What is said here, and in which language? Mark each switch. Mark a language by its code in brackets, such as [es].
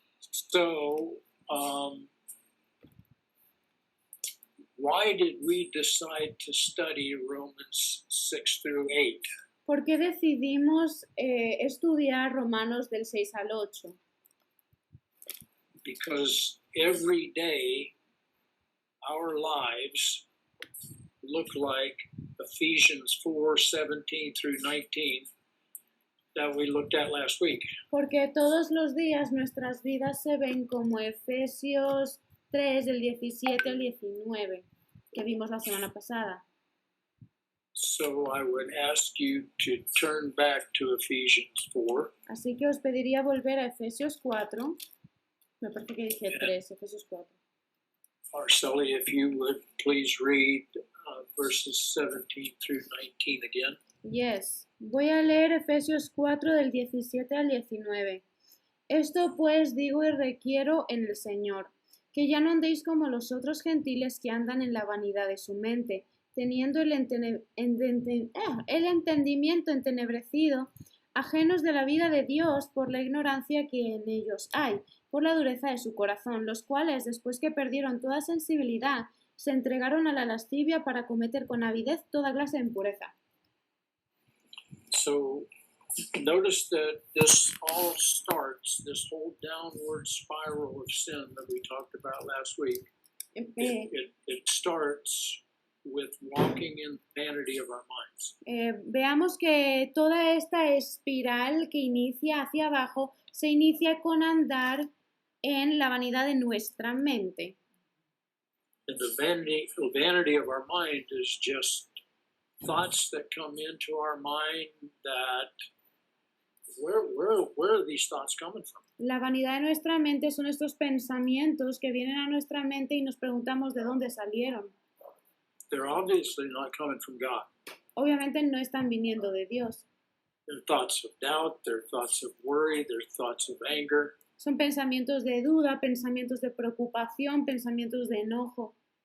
[en] So, why did we decide to study Romans 6 through 8? [es] ¿Por qué decidimos estudiar Romanos del 6 al 8? [en] Because every day our lives look like Ephesians 4:17 through 19 that we looked at last week. [es] Porque todos los días nuestras vidas se ven como Efesios 3, del 17 al 19, que vimos la semana pasada. [en] So I would ask you to turn back to Ephesians 4. [es] Así que os pediría volver a Efesios 4. Me parece que dije 3, Efesios 4. [en] Arceli, if you would please read verses 17 through 19 again. Yes. [es] Voy a leer Efesios 4 del 17 al 19. Esto pues digo y requiero en el Señor, que ya no andéis como los otros gentiles que andan en la vanidad de su mente, teniendo el entendimiento entenebrecido, ajenos de la vida de Dios por la ignorancia que en ellos hay, por la dureza de su corazón, los cuales, después que perdieron toda sensibilidad, se entregaron a la lascivia para cometer con avidez toda clase de impureza. [en] So notice that this all starts, this whole downward spiral of sin that we talked about last week, it starts with walking in the vanity of our minds. [es] Veamos que toda esta espiral que inicia hacia abajo se inicia con andar en la vanidad de nuestra mente. [en] And the vanity of our mind is just thoughts that come into our mind that where are these thoughts coming from? [es] La vanidad de nuestra mente son estos pensamientos que vienen a nuestra mente y nos preguntamos de dónde salieron. [en] They're obviously not coming from God. [es] Obviamente no están viniendo de Dios. [en] They're thoughts of doubt, they're thoughts of worry, they're thoughts of anger. [es] Son pensamientos de duda, pensamientos de preocupación, pensamientos de enojo.